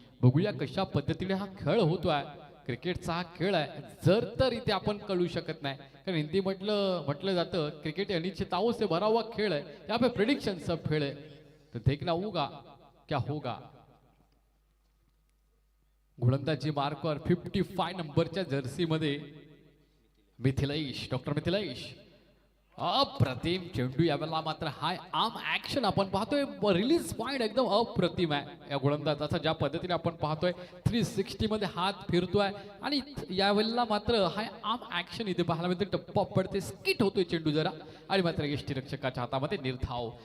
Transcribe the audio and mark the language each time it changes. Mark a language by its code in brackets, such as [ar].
[mr] बघूया कशा पद्धतीने हा खेळ होतोय. क्रिकेटचा हा खेळ आहे, जर तर इथे आपण कळू शकत नाही, कारण हिंदी म्हटलं जातं क्रिकेट [hi] अनिश्चितताओं से भरा हुआ [mr] खेळ आहे. [hi] यहाँ पे प्रेडिक्शन सब [mr] खेळ आहे, तर [hi] देखना होगा क्या होगा. [mr] गोलंदाजी मार्कवर 55 नंबरच्या जर्सी मध्ये मिथिलेश, डॉक्टर मिथिलेश, अप्रतिम चेंडू. यावेळेला मात्र हाय आर्म ऍक्शन आपण पाहतोय. रिलीज पॉइंट एकदम अप्रतिम आहे या गोलंदाजाचा. ज्या पद्धतीने आपण पाहतोय 360 मध्ये हात फिरतोय आणि यावेळेला मात्र हाय आर्म ऍक्शन इथे पाहायला मिळते. टप्पा पडते, स्किट होतोय चेंडू जरा आणि मात्र यष्टीरक्षकाच्या हातामध्ये निर्धाव.